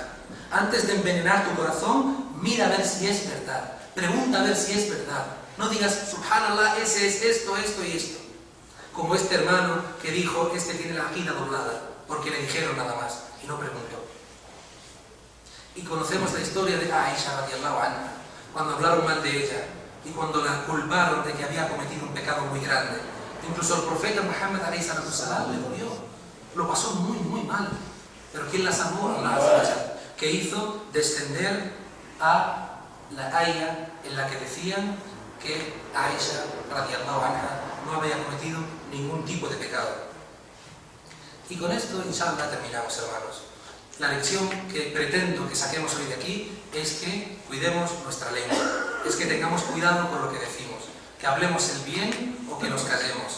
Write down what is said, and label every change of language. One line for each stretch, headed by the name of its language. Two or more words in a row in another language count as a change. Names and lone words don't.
Spanish: Antes de envenenar tu corazón, mira a ver si es verdad. Pregunta a ver si es verdad. No digas, subhanallah, ese es esto y esto. Como este hermano que dijo, este tiene la aqida doblada, porque le dijeron nada más, y no preguntó. Y conocemos la historia de Aisha
Arabic: رضي الله عنها,
Spanish: cuando hablaron mal de ella y cuando la culparon de que había cometido un pecado muy grande. Incluso el profeta Muhammad
Arabic: عليه الصلاة والسلام
Spanish: le dolió, lo pasó muy mal. Pero ¿quién la salvó?
Arabic: الله عز وجل,
Spanish: que hizo descender a la aya en la que decían que Aisha
Arabic: رضي الله عنها
Spanish: no había cometido ningún tipo de pecado. Y con esto, inshallah, terminamos, hermanos. La lección que pretendo que saquemos hoy de aquí es que cuidemos nuestra lengua, es que tengamos cuidado con lo que decimos, que hablemos el bien o que nos callemos.